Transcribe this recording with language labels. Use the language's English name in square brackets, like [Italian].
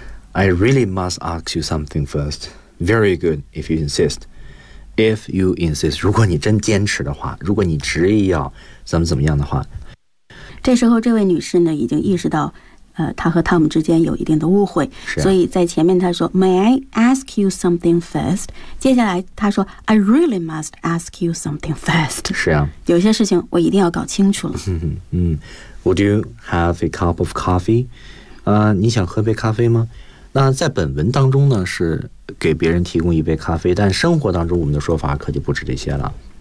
[English] I really must ask you something first. Very good if you insistIf you insist, [Chinese] 如果你真坚持的话，如果你执意要怎么怎么样的话。这时候这位女士呢已经意识到她和汤姆之间有一定的误会、啊、所以在前面她说 [English] May I ask you something first? [Chinese] 接下来她说 [English] I really must ask you something first. [Chinese] 是啊，有些事情我一定要搞清楚了。 [English] 嗯， Would you have a cup of coffee? [Chinese] 你想喝杯咖啡吗？那在本文当中呢是给别人提供一杯咖啡，但生活当中我们的说法可就不止这些了。